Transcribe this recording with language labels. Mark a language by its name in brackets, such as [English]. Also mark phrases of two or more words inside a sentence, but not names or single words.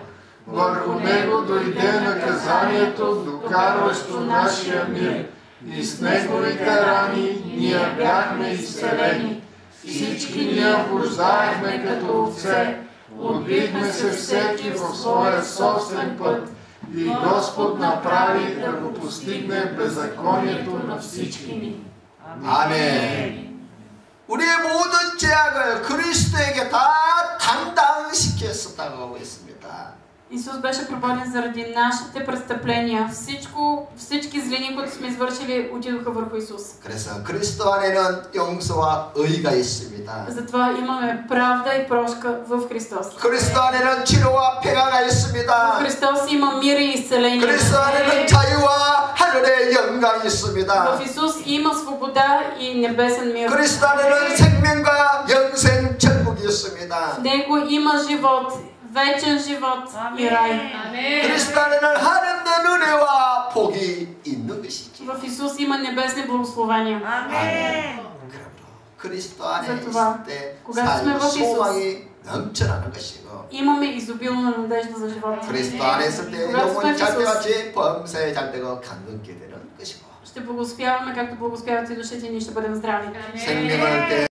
[Bulgarian] Върху него дойде наказанието, докарващо нашия мир, и с неговите рани ние бяхме изцелени. Всички ние блуждаехме като овце, отбихме се всеки в своя собствен път, и Господ направи да го постигне беззаконието на всички ни. [Korean] 아멘. 우리의 모든 죄악을 그리스도에게 다 담당시켰었다고 했습니다. [Bulgarian] Исус беше прободен заради нашите престъпления. Всички злини, които сме извършили, отидоха върху Исус. [Korean] 그래서 그리스도 안에는 용서와 의가 있습니다. [Bulgarian] Затова имаме правда и прошка в Христос. [Korean] 그리스도 안에는 치료와 평화가 [Bulgarian] В [Korean] 있습니다. [Bulgarian] Христос има мир и изцеление. [Korean] 그리스도 안에는 자유와 하늘의 영광이 있습니다. [Bulgarian] В Исус има свобода и небесен мир. [Korean] 그리스도 안에는 생명과 영생 천국이 있습니다. 있습니다. [Bulgarian] В него има живот, вечен живот и рай. [Korean] 그리스도 안에는 하나님의 은혜와 복이 있는 것이죠. [Bulgarian] В Исус има небесни благословения. [Korean] 그리스도 안에 [Bulgarian] затова, [Korean] 있을 때 [Bulgarian] когато сме в [Korean] 삶 [Bulgarian] Исус, [Korean] 소망이 넘쳐나는 것이고 [Bulgarian] имаме изобилна надежда за живота. [Korean] 그리스도 안에 있을 때 [Bulgarian] когато сме [Korean] 영혼이 [Bulgarian] в [Korean] 잘되같이 범사에 잘되고 강건케 되는 것이고 [Bulgarian] ще благословяваме, както благословяват и душите ни, ще бъдем здрави. [Korean] 생명을 때